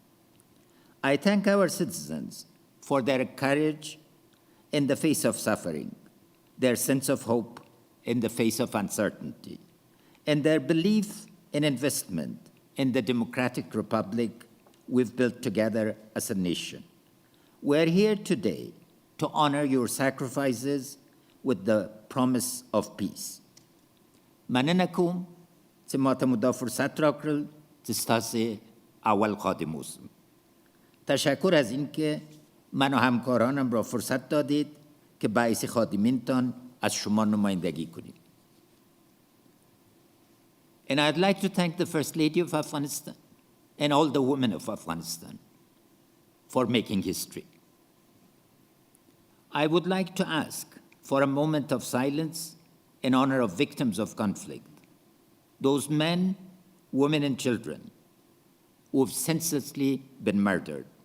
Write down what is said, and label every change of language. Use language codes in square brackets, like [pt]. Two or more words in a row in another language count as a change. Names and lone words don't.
[en] I thank our citizens for their courage in the face of suffering, their sense of hope in the face of uncertainty, and their belief and investment in the democratic republic we've built together as a nation. We're here today to honor your sacrifices with the promise of peace. [ps] مننکم چې ماته مو دا فرصت راکړل چې ستاسې اول خادم اوسم. [fa] تشکر از اینکه من و همکارانم را فرصت دادید که باعث خادمینتان از شما نمایندگی کنیم. [en] And I'd like to thank the First Lady of Afghanistan and all the women of Afghanistan for making history. I would like to ask for a moment of silence in honor of victims of conflict, those men, women, and children who have senselessly been murdered.